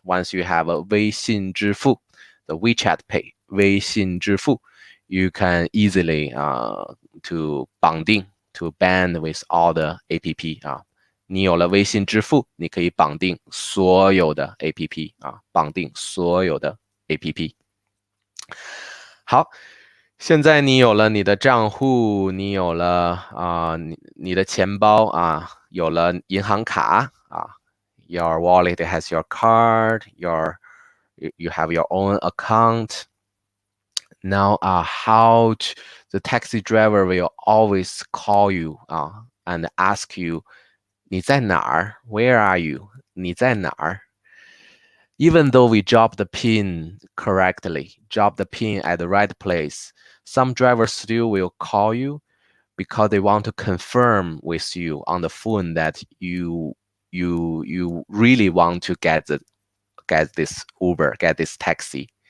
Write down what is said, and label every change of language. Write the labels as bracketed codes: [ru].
[en] Once you have a 微信支付 the WeChat Pay, 微信支付 you can easily to 绑定 to band with all the APP [zh] 你有了微信支付，你可以绑定所有的 APP 绑定所有的 APP。好，现在你有了你的账户，你有了你的钱包有了银行卡 [en] Your wallet has your card, you have your own account. Now, the taxi driver will always call you and ask you, [zh] 你在哪儿? [en] Where are you? [zh] 你在哪儿? [en] Even though we drop the pin correctly, drop the pin at the right place, some drivers still will call you because they want to confirm with you on the phone that you really want to get this Uber, get this taxi.